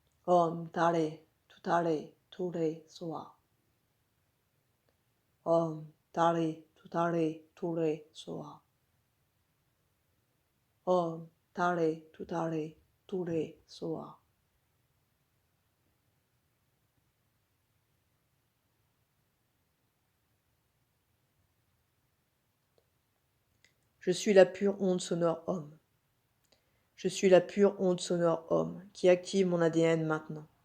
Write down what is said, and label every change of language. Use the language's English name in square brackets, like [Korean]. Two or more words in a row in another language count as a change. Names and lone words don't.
[Sanskrit] ॐ तारे, तुत्तारे, तुरे, स्वाहा. ॐ तारे, तुत्तारे, तुरे, स्वाहा. ॐ तारे, तुत्तारे, तुरे, स्वाहा. [French] Je suis la pure onde sonore Om. Je suis la pure onde sonore Om qui active mon ADN maintenant.